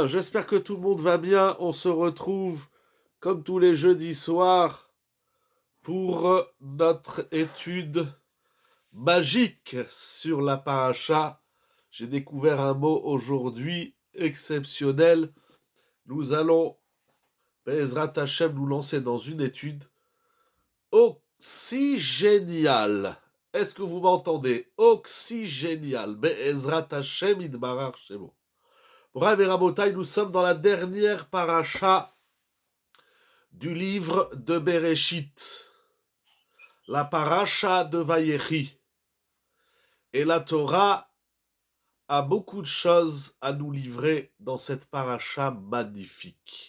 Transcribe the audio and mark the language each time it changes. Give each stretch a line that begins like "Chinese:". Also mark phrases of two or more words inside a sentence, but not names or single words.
French: J'espère que tout le monde va bien. On se retrouve comme tous les jeudis soirs pour notre étude magique sur la paracha. J'ai découvert un mot aujourd'hui exceptionnel. Nous allons,
Hebrew: בעזרת השם,
French: nous lancer dans une étude oxygéniale. Est-ce que vous m'entendez? Oxygéniale.
Hebrew: בעזרת השם יתברך שמו.
French: Bravo et Rabotai, nous sommes dans la dernière paracha du livre de Bereshit. La paracha de Vayechi. Et la Torah a beaucoup de choses à nous livrer dans cette paracha magnifique.